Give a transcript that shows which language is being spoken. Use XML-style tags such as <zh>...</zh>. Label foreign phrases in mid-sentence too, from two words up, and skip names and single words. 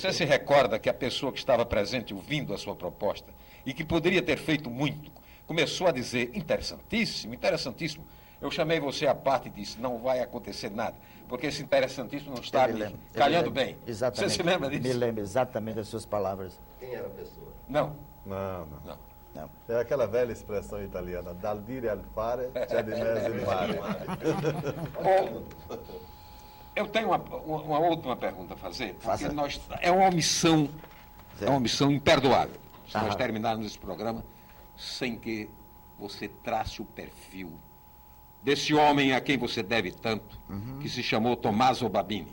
<pt>Você se recorda que a pessoa que estava presente ouvindo a sua proposta e que poderia ter feito muito, começou a dizer, interessantíssimo, interessantíssimo. Eu chamei você à parte e disse, não vai acontecer nada, porque esse interessantíssimo não está me calhando bem. Exatamente. Você se lembra disso? Me lembro exatamente das suas palavras. Quem era a pessoa? Não. É aquela velha expressão italiana,</pt> <it>dal dire al fare, c'è di mezzo il mare.</it> <pt>Eu tenho uma última pergunta a fazer, porque é uma omissão imperdoável. Se nós terminarmos esse programa sem que você trace o perfil desse homem a quem você deve tanto, que se chamou Tommaso Babini.</pt>